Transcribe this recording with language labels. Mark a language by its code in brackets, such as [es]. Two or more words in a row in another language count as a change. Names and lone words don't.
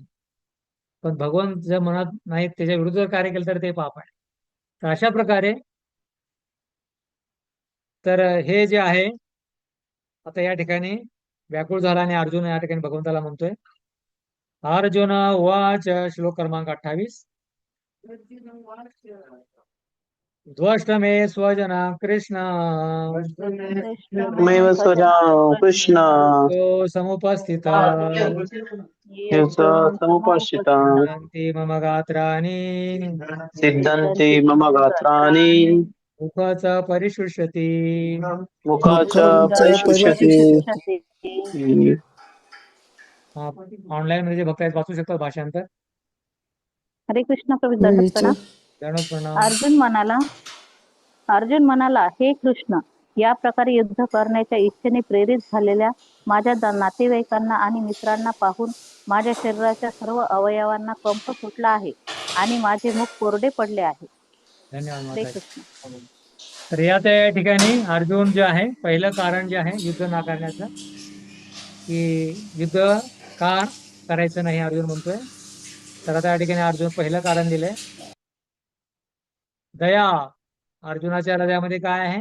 [mr] पण भगवान जर म्हणत नाहीत त्याच्या विरुद्ध जर कार्य केलं तर ते पाप आहे. तर अशा प्रकारे तर हे जे आहे आता या ठिकाणी व्याकुळ झाला आणि अर्जुन या ठिकाणी भगवंताला म्हणतोय. अर्जुन वाच श्लोक क्रमांक 28. [sa] ध्वष्ट मे स्वजना कृष्ण मेव स्वजा कृष्ण तो समुपस्थित समुपस्थिता सिद्धांती मम गात्राणि सिद्धन्ति मम गात्राणि मुखच परिशुष्यति. मुखाच्या परिशुष्यते. [mr] ऑनलाईन मध्ये जे भक्त आहेत वाचू शकतात भाषांतर. हरे कृष्ण प्रभू दंडवत प्रणाम. दंडवत प्रणाम. अर्जुन म्हणाला, हे कृष्ण, या प्रकारे युद्ध करण्याच्या इच्छेने प्रेरित झालेल्या माझ्या नातेवाईकांना आणि मित्रांना पाहून माझ्या शरीराच्या सर्व अवयवांना कंप सुटला आहे आणि माझे मुख कोरडे पडले आहे. धन्यवाद हरे माता. कृष्ण. तर या त्या ठिकाणी अर्जुन जे आहे पहिलं कारण जे आहे युद्ध नाकारण्याचं, की युद्ध का करायचं नाही अर्जुन म्हणतोय. तर आता या ठिकाणी अर्जुन पहिलं कारण दिलंय दया. अर्जुनाच्या हृदयामध्ये काय आहे?